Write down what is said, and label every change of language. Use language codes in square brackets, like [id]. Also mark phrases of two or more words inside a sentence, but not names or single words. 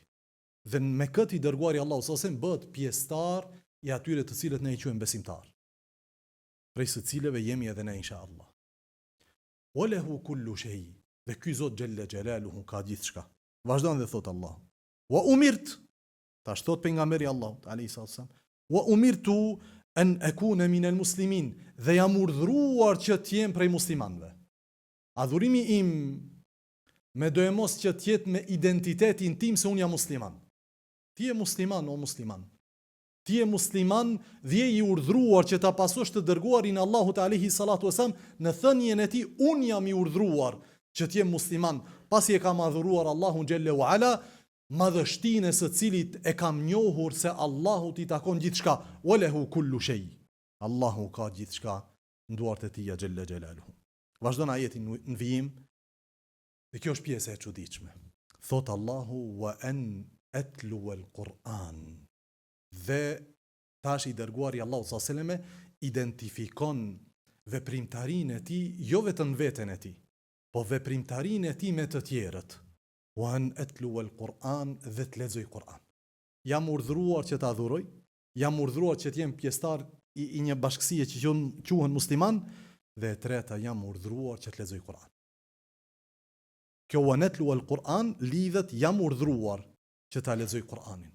[sq] Dhe me këtë i dërguari Allahu [ar] صلى الله عليه وسلم [sq] bëhet pjesëtar i atyre të cilët ne i quajmë besimtar. Prej së cilëve jemi edhe ne inshallah. [ar] وله كل شيء. [sq] Dhe ky Zot [ar] جل جلاله [sq] ka gjithçka. Vazhdon dhe thot Allah. [ar] وأمرت, [sq] tash thot pejgamberi Allahut [ar] عليه السلام, وأمرت أن أكون من المسلمين, [sq] dhe jam urdhëruar që të jem prej muslimanëve. Adhurimi im me do e mos që të jetë me identitetin tim se unë jam musliman. Ti je musliman o musliman. Ti je musliman dhe je i urdhëruar që ta pasosh të dërguarin Allahut [ar] عليه الصلاة والسلام [sq] në thënien e tij, unë jam i urdhëruar që të jem musliman, pasi e kam adhuruar Allahun [ar] جل وعلا, [sq] madhështinë së cilit e kam njohur se Allahut i takon gjithçka. [ar] وله كل شيء. [sq] Allahu ka gjithçka në duart e tij [ar] جل جلاله. [sq] Vazhdon ajetin në vijim, dhe kjo është pjesë e çuditshme. Thot Allahu [ar] وأن أتلو القرآن. [sq] Dhe tash i dërguari Allahu [ar] صلى الله عليه وسلم [sq] identifikon veprimtarinë e tij jo vetëm veten e tij, po veprimtarinë e tij me të tjerët. [ar] وأن أتلو القرآن, [sq] dhe të lexoj Kur'an. Jam urdhëruar që të adhuroj, jam urdhëruar që të jem pjesëtar i një bashkësie që quhen musliman, dhe e treta jam urdhëruar që të lexoj Kur'an. Kjo [ar] ونتلو القرآن [sq] lidhet jam urdhëruar që ta lexoj Kur'anin.